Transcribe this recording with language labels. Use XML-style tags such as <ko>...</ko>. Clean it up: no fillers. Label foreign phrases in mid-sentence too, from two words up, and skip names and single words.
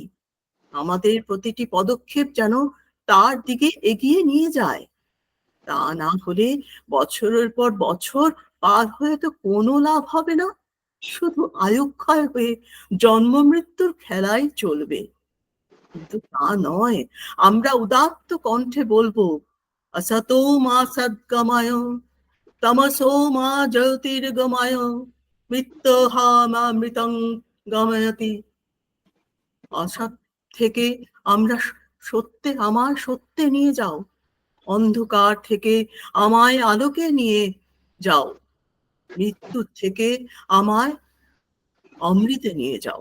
<bn>আমাদের প্রতিটি পদক্ষেপ যেন তার দিকে এগিয়ে নিয়ে যায়। তা না হলে বছরের পর বছর পার হয়ে তো কোনো লাভ হবে না, শুধু আয়ুক্ষয় হয়ে জন্ম মৃত্যুর খেলাই চলবে। কিন্তু তা নয়, আমরা উদাত্ত কণ্ঠে বলবো,</bn> <sa>असतो मा सद्गमय तमसो मा ज्योतिर्गमय मृत्युहामामृतं गमयति।</sa> <bn>অসৎ থেকে আমরা সত্যে, আমার সত্যে নিয়ে যাও। অন্ধকার থেকে আমায় আলোকে নিয়ে যাও। মৃত্যুর থেকে আমায় অমৃতে নিয়ে যাও।</bn>